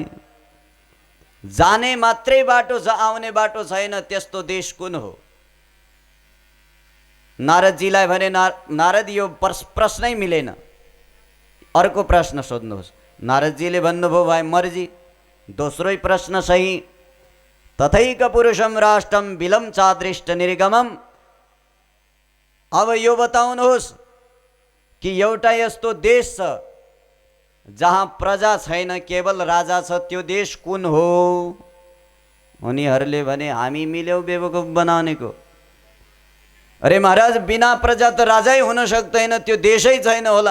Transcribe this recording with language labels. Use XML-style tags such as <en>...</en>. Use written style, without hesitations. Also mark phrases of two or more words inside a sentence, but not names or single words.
<ne>जाने मात्रै बाटो छ, आउने बाटो छैन, त्यस्तो देश कुन हो? नारदजीलाई भने नारद यो प्रश्नै मिलेन, अर्को प्रश्न सोध्नुहोस्। नारदजीले भन्नुभयो भाइ मर्जी, दोस्रै प्रश्न सही।</ne> <sa>तथैक पुरुषम राष्ट्रम बिलम चादृष्ट निर्गमम।</sa> <ne>अब यो बताउनुहोस् कि एउटा यस्तो देश छ जहाँ प्रजा छैन, केवल राजा छ, त्यो देश कुन हो? उनीहरूले भने हामी मिल्यौ बेवकुफ बनाउनेको। अरे महाराज बिना प्रजा त राजै हुन सक्दैन, त्यो देशै छैन होला।</ne>